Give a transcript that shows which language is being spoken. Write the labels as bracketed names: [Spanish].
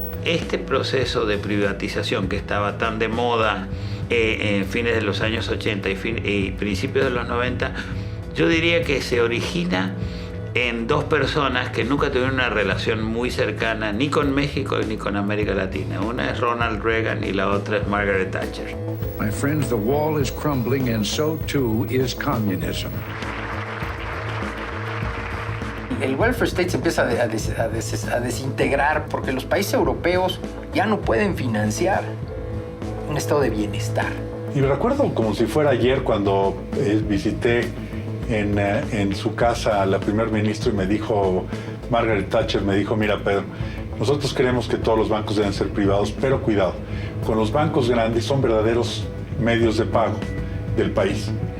[Spanish] Este proceso de privatización que estaba tan de moda en fines de los años 80 y principios de los 90, yo diría que se origina en dos personas que nunca tuvieron una relación muy cercana ni con México ni con América Latina. Una es Ronald Reagan y la otra es Margaret Thatcher. [English] My friends, the wall is crumbling and so too is communism. [Spanish] el welfare state se empieza a desintegrar porque los países europeos ya no pueden financiar un estado de bienestar. Y me recuerdo como si fuera ayer cuando visité en su casa a la primer ministra y me dijo, Margaret Thatcher me dijo, mira Pedro, nosotros creemos que todos los bancos deben ser privados, pero cuidado, con los bancos grandes son verdaderos medios de pago del país.